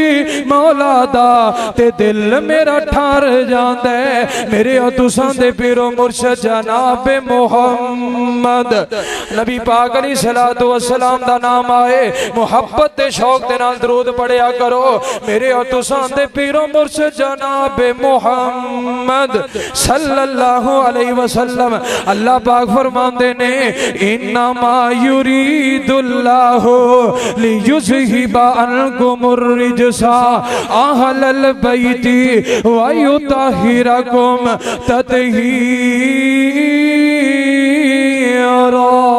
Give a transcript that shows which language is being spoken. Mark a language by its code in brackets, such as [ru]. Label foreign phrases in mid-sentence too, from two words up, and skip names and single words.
[pa] مولا دا تے دل میرا ٹھر جاندے میرے تساں دے پیرو مرشد جناب محمد نبی پاک [ar] عليه الصلاة والسلام [pa] دا نام آئے محبت تے شوق دے نال درود پڑھیا کرو میرے اور تساں دے پیرو مرشد جناب محمد [ar] صلى الله عليه وسلم [pa] اللہ پاک فرماندے نے [ar] إنما يريد الله ليذهب عنكم الرجس أهل البيت ويطهركم تطهيرا.